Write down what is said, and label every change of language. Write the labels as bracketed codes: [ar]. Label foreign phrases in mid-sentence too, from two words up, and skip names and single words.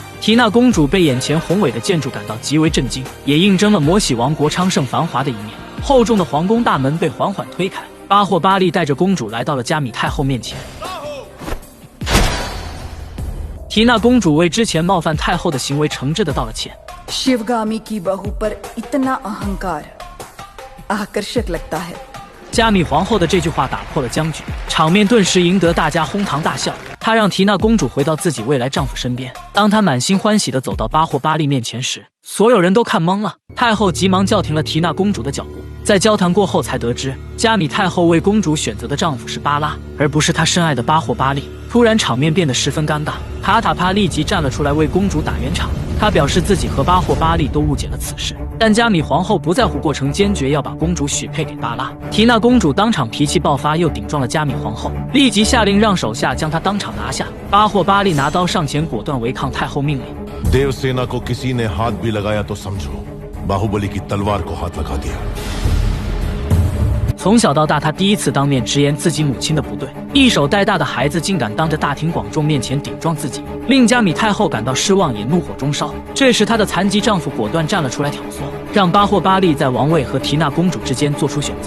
[zh] 提娜公主被眼前宏伟的建筑感到极为震惊，也印证了摩喜王国昌盛繁华的一面。厚重的皇宫大门被缓缓推开，巴霍巴利带着公主来到了加米太后面前。提娜公主为之前冒犯太后的行为诚挚地道了歉。 [hi] शिवगामी की बहू पर इतना अहंकार आकर्षक लगता है。 [zh] 加米皇后的这句话打破了僵局，场面顿时赢得大家哄堂大笑。她让提娜公主回到自己未来丈夫身边。当她满心欢喜地走到巴霍巴利面前时，所有人都看懵了。太后急忙叫停了提娜公主的脚步。在交谈过后，才得知加米太后为公主选择的丈夫是巴拉，而不是她深爱的巴霍巴利。突然，场面变得十分尴尬。卡塔帕立即站了出来为公主打圆场。他表示自己和巴霍巴利都误解了此事，但加米皇后不在乎过程，坚决要把公主许配给巴拉。提娜公主当场脾气爆发，又顶撞了加米皇后，立即下令让手下将她当场拿下。巴霍巴利拿刀上前，果断违抗太后命令。 [hi] देवसेना को किसी ने हाथ भी लगाया तो समझो बाहुबली की तलवार को हाथ लगा दिया。 [zh] 从小到大，他第一次当面直言自己母亲的不对。一手带大的孩子竟敢当着大庭广众面前顶撞自己，令加米太后感到失望，也怒火中烧。这时，她的残疾丈夫果断站了出来挑唆，让巴霍巴利在王位和提娜公主之间做出选择。